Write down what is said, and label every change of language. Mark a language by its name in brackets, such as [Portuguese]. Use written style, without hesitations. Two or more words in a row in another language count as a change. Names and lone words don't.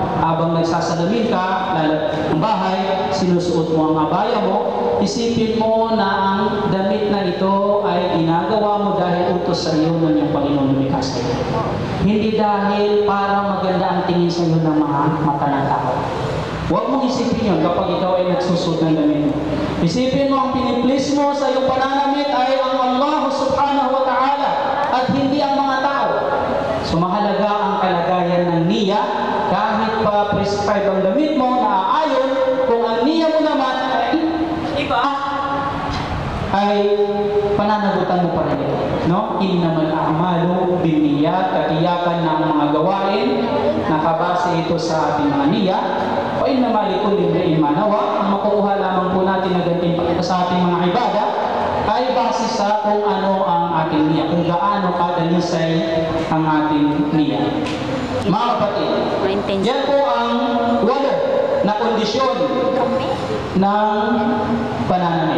[Filipino] Habang nagsasalamin ka, lalat ng bahay, sinusuot mo ang abaya mo, isipin mo na ang damit na ito ay ginagawa mo dahil utos sa iyo ng iyong Panginoon lumikas ka. Hindi dahil para maganda ang tingin sa iyo ng mga mata ng tao. Huwag mong isipin yun kapag ikaw ay nagsusuot ng damit mo. Isipin mo ang piniplis mo sa iyong pananamit ay ang [Arabic] الله سبحانه وتعالى [Filipino] at hindi ang mga tao. So mahalaga ang kalagayan ng niya, kahit pa prescribe ang damit mo na ayon, kung ang niya mo naman ay iba, ay pananagutan mo pa rin ito, no? [Arabic] إنما الأعمال بالنيات, [Filipino] katiyakan ng mga gawain, nakabase ito sa ating mga niya, o [Arabic] إنما لكل امرئ ما نوى. [Filipino] Ang makukuha lamang po natin na gantimpala sa ating mga ibada ay base sa kung ano ang ating niya, kung gaano kadalisay ang ating niya. Mga kapatid, yan po ang 8 na kondisyon ng pananamit.